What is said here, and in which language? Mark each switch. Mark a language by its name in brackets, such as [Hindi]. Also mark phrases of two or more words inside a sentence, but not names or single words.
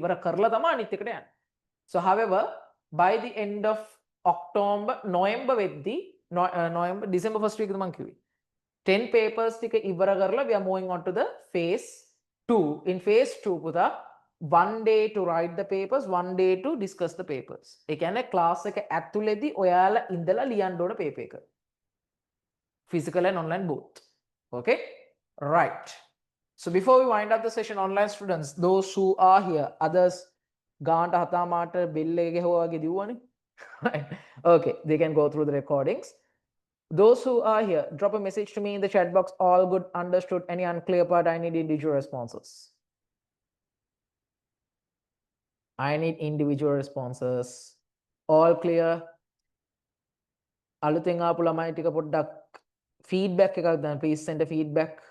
[English] So however, by the end of November December first week 10 papers we are moving on to the phase 2. In phase 2 one day to write the papers, one day to discuss the papers. [Sinhala] ඒ කියන්නේ class එක ඇතුළේදී ඔයාලා ඉඳලා ලියන්න ඕන paper එක. [English] Physical and online both. Okay? Right. So before we wind up the session, online students, those who are here, others [Sinhala] ගාන්ට හතාමාට බෙල් එක ගහුවා වගේ දිව්වනේ. [English] Right. Okay, they can go through the recordings. Those who are here, drop a message to me in the chat box. All good, understood. Any unclear part, I need individual responses. I need individual responses. All clear. [Sinhala] අලුතෙන් ආපු ළමයි ටික පොඩ්ඩක් feedback එකක් දාන්න. [English] Please send a feedback.